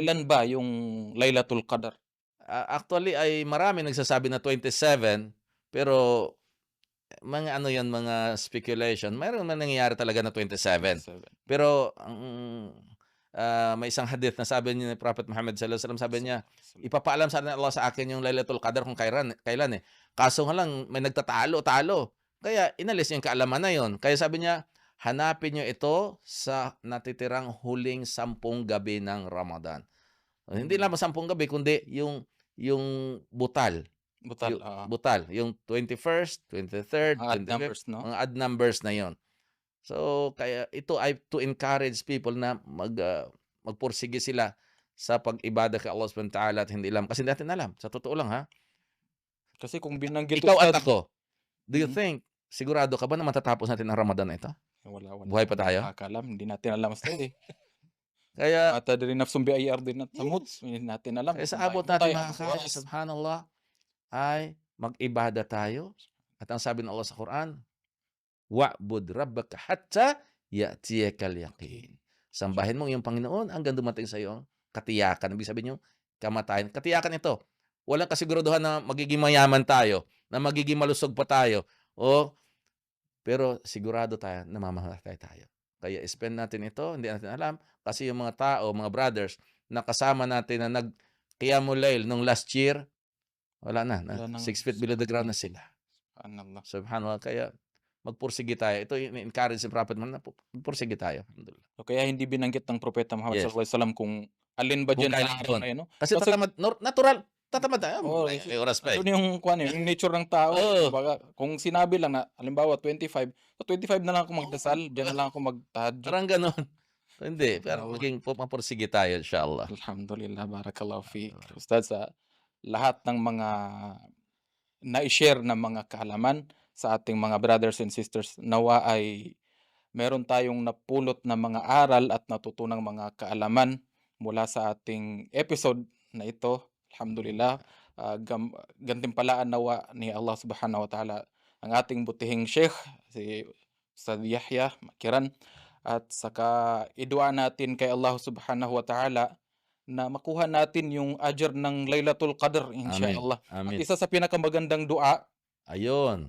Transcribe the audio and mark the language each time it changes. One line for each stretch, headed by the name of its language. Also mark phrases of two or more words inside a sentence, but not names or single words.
Filipino: kailan ba yung Laylatul Qadr? actually ay marami nagsasabi na 27, pero mga ano yan, mga speculation. Mayroon man nangyayari talaga na 27. 27. Pero may isang hadith na sabi ni Prophet Muhammad
Arabic: صلى الله عليه وسلم,
Filipino: sabi niya, ipapaalam sana Allah sa akin yung Lailatul Qadar kung kailan eh. Kaso nga lang may nagtatalo-talo. Kaya inalis niya yung kaalaman na yon. Kaya sabi niya, hanapin niyo ito sa natitirang huling 10 gabi ng Ramadan. Hindi lamang 10 gabi kundi yung butal. Butal, Butal, yung 21st, 23rd, odd 25th, numbers, no? mga
English: odd numbers
Filipino: na yon. So, kaya ito ay
English: to encourage people
Filipino: na magpursige sila sa pag-ibada kay
Arabic: الله سبحانه وتعالى
Filipino: at hindi lang kasi hindi natin alam. Sa totoo lang ha. Kasi kung binanggit Ikaw at Ustad, ako,
English: do you Mhm. think,
Filipino: sigurado ka ba na matatapos natin ang Ramadan na ito? wala Buhay pa tayo? nakakaalam, hindi natin alam Ustad, eh. Kaya,
Arabic: ما تدري نفس بأي أرض تموت,
Filipino: hindi natin alam kaya kung sa abot tayo natin ang mga kaya, bukas. subhanallah, ay mag-ibada tayo. At ang sabi ng Allah sa Quran,
Arabic: واعبد ربك حتى يأتيك اليقين.
Filipino: Sambahin mo yung Panginoon hanggang dumating sa iyo ang katiyakan. Ibig sabihin yung kamatayan. Katiyakan ito. Walang kasiguraduhan na magiging mayaman tayo, na magiging malusog pa tayo. Pero sigurado tayo na mamamatay tayo. Kaya spend natin ito, hindi natin alam. Kasi yung mga tao, mga brothers, na kasama natin na nag-
Arabic: قيام الليل
Filipino: nung
English: last year,
Filipino: wala na. Wala nang
English: 6 feet below the ground
Filipino: na sila. Subhanallah. Subhanallah. Kaya magpursige tayo. Ito yung encourage si Prophet Muhammad na magpursige tayo. Alhamdulillah. So, kaya hindi binanggit ng Propeta Muhammad Yes.
Arabic: صلى الله عليه وسلم
Filipino: kung alin ba Kung diyan sa kailan araw yun. na yun, no? Kasi Kasi natural. Tatamad tayo. Oo, May oras pa eh. andun yung kuwan, eh, yung nature ng tao. Oo. Kumbaga, kung sinabi lang na halimbawa 25, sa 25 na lang ako magdasal, diyan na lang ako mag-tahajjud. Parang ganon. Hindi. Pero Allah. maging mapursige tayo, inshallah.
Arabic: الحمد لله بارك الله فيك.
Filipino: Ustad, sa lahat ng mga na-share na mga kaalaman sa ating mga
English: brothers and sisters,
Filipino: nawa ay meron tayong napulot na mga aral at natutunang mga kaalaman mula sa ating episode na ito. Alhamdulillah, gantimpalaan nawa ni
Arabic: الله سبحانه وتعالى
Filipino: ang ating butihing Sheikh, si Ustad Yahya Makiran, at saka idua natin kay
Arabic: الله سبحانه وتعالى
Filipino: na makuha natin yung ajr ng Laylatul Qadr, Amin. inshallah. At Amin. isa sa pinakamagandang dua, Ayun.